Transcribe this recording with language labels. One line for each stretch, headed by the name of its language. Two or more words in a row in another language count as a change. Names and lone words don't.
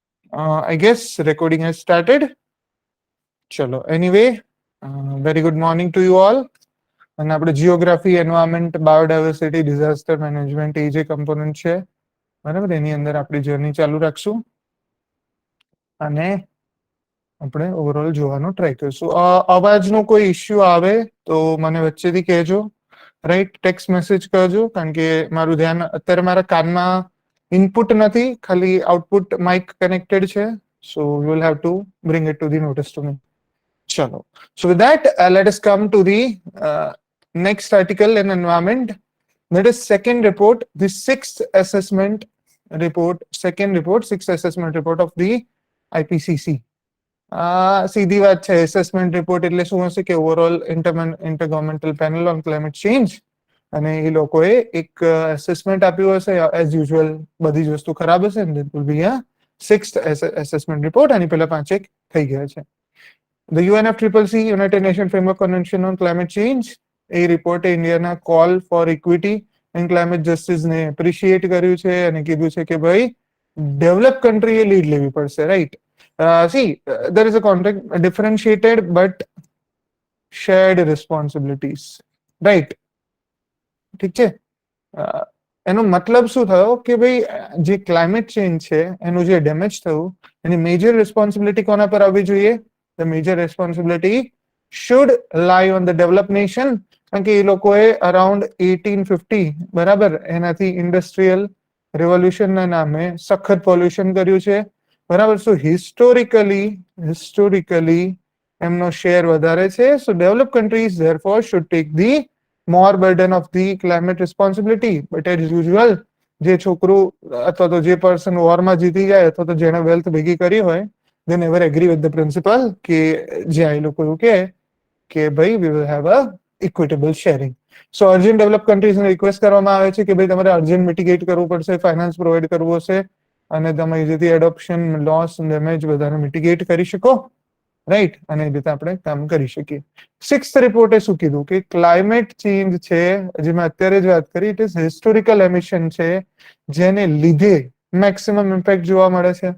English: I guess recording has started.
Gujarati: Chalo.
English: Anyway, very good morning to you all.
Gujarati: અને આપણે
English: geography, environment, biodiversity, disaster management
Gujarati: એ જે કમ્પોનન્ટ છે બરાબર એની અંદર આપણી જર્ની ચાલુ રાખશું અને આપણે ઓવરઓલ જોવાનો ટ્રાય કરીશું. અવાજનો કોઈ ઇશ્યુ આવે તો મને વચ્ચેથી કહેજો, રાઈટ?
English: text message
Gujarati: કરજો, કારણ કે મારું ધ્યાન અત્યારે મારા કાનમાં ઇનપુટ નથી, ખાલી
English: output mic connected
Gujarati: છે.
English: So you will have to bring it to the notice to me.
Gujarati: Chalo.
English: So with that, let us come to the next article in environment. That is second report, the sixth assessment report, sixth assessment report of the IPCC.
Gujarati: સીધી વાત છે,
English: assessment report
Gujarati: એટલે શું હશે કે ઓવરઓલ ઇન્ટરગવર્મેન્ટલ પેનલ ઓન ક્લાઇમેટ ચેન્જ, અને એ લોકોએ એક એસેસમેન્ટ આપ્યું હશે.
English: as usual
Gujarati: બધી જ વસ્તુ ખરાબ હશે ને
English: will be a sixth assessment report.
Gujarati: આની પહેલા 5 થઈ ગયા છે.
English: The UNFCCC, United Nations Framework Convention on Climate Change,
Gujarati: એ રિપોર્ટે ઇન્ડિયાના
English: call for equity and climate justice
Gujarati: એપ્રિશિએટ કર્યું છે અને કીધું છે કે ભાઈ
English: develop country
Gujarati: લીડ લેવી પડશે, રાઈટ?
English: See, there is a context, differentiated but shared responsibilities, right?
Gujarati: ઠીક છે. એનો મતલબ શું થયો કે ભાઈ જે
English: climate change
Gujarati: છે એનું જે ડેમેજ થયું એની
English: major responsibility
Gujarati: કોના પર આવવી જોઈએ?
English: The major responsibility should lie on the developed nation,
Gujarati: કારણ કે એ લોકોએ અરાઉન્ડ 1850 બરાબર એનાથી
English: industrial revolution
Gujarati: નામે સખત પોલ્યુશન કર્યું છે, બરાબર?
English: so historically
Gujarati: એમનો શેર વધારે છે.
English: So develop countries therefore should take the more burden of the climate responsibility. But as usual
Gujarati: જે છોકરું અથવા તો જે પર્સન વોરમાં જીતી જાય અથવા તો જેણે વેલ્થ ભેગી કરી હોય,
English: they never agree with the principle
Gujarati: કે જ્યાં એ લોકો એવું કે ભાઈ
English: we will have a equitable sharing. so urgent develop countries
Gujarati: રિક્વેસ્ટ કરવામાં આવે છે કે ભાઈ તમારે
English: urgent mitigate
Gujarati: કરવું પડશે,
English: finance provide
Gujarati: કરવું હશે અને તમે જેથી
English: adoption, loss, damage
Gujarati: બધાને મિટિગેટ કરી શકો, રાઈટ? અને એ રીતે આપણે કામ કરી શકીએ.
English: sixth report
Gujarati: શું કીધું કે
English: climate change
Gujarati: છે, જે મેં અત્યારે જ વાત કરી,
English: it is historical emission
Gujarati: છે, જેને લીધે
English: maximum impact
Gujarati: જોવા મળે છે.